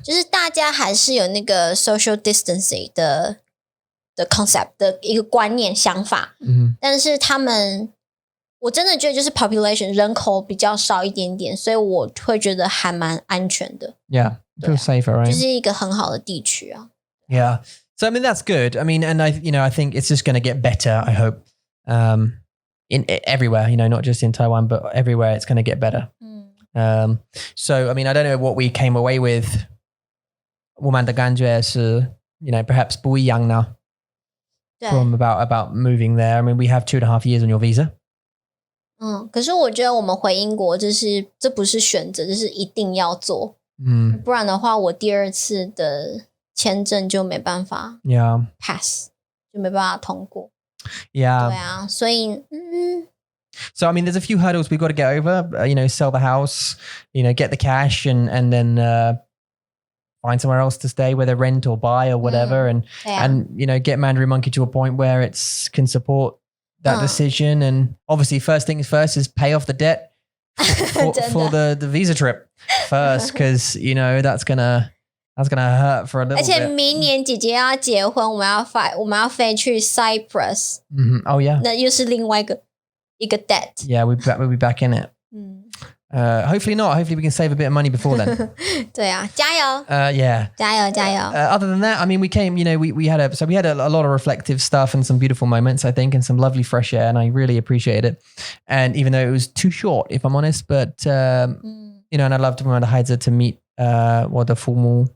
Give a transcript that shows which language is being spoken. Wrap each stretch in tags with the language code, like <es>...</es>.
<zh>就是大家还是有那个 social distancing 的 concept 的一个观念想法。但是我真的觉得就是 population 人口比较少一点点，所以我会觉得还蛮安全的。</zh> <en>Yeah, feel safer, right?</en> <zh>就是一个很好的地区啊。</zh> <en>Yeah. So I mean that's good. I mean, and I think it's just going to get better. I hope in everywhere. Not just in Taiwan, but everywhere it's going to get better. So I mean, I don't know what we came away with.</en> <zh>我们的感觉是 perhaps 不一样now.</zh> <en>From about moving there. I mean, we have 2.5 years on your visa.</en> <zh>可是我觉得我们回英国这不是选择，这是一定要做。不然的话，我第二次的签证就没办法 pass， 就没办法通过。</zh> <en>Yeah.</en> <zh>对啊，所以</zh> <en>So I mean, there's a few hurdles we've got to get over. Sell the house, get the cash, and then find somewhere else to stay, whether rent or buy or whatever, and get Mandarin Monkey to a point where it can support that decision. And obviously, first things first is pay off the debt for the visa trip first, because that's gonna hurt for a little bit.</en> <zh>而且明年姐姐要结婚，我们要飞去 Cyprus。</zh> <en>Oh yeah.</en> <zh>那又是另外一个 debt.</zh> <en>Yeah, we'll be back in it. Hopefully not. Hopefully we can save a bit of money before then.</en> <zh>对啊，加油。</zh> <en>Yeah.</en> <zh>加油。</zh> <en>Other than that, I mean, we came, we had a lot of reflective stuff and some beautiful moments, I think, and some lovely fresh air, and I really appreciated it. And even though it was too short, if I'm honest, but, and I loved when I had to meet, the父母.</en>